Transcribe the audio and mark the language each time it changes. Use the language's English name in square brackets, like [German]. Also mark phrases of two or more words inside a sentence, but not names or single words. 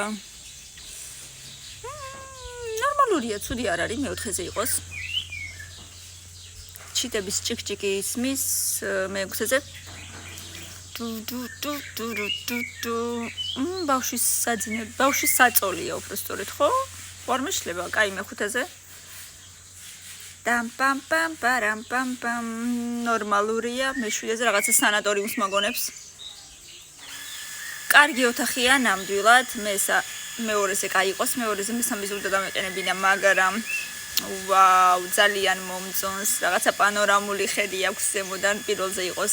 [Georgian] ნორმალურია, ცუდი არ არის, მეოთხეზე იყოს. ჩიტების ჭიკჭიკი ისმის მეექვსეზე. ბავშვის საძინებლები, ბავშვის საწოლია უბრალოდ, ხო? ვარ მეშლება, კაი მეხუთეზე. Pam pam pam param pam pam ნორმალურია მეშვიდეზე რაღაცა სანატორიუმს მაგონებს. კარგი ოთახია ნამდვილად, მეორეზე კაი იყოს, მეორეზე მესამე ზურდა დამეყენებინა, მაგრამ ვაუ, ძალიან მომწონს, რაღაცა პანორამული ხედი აქვს ზემოდან, პირველზე იყოს.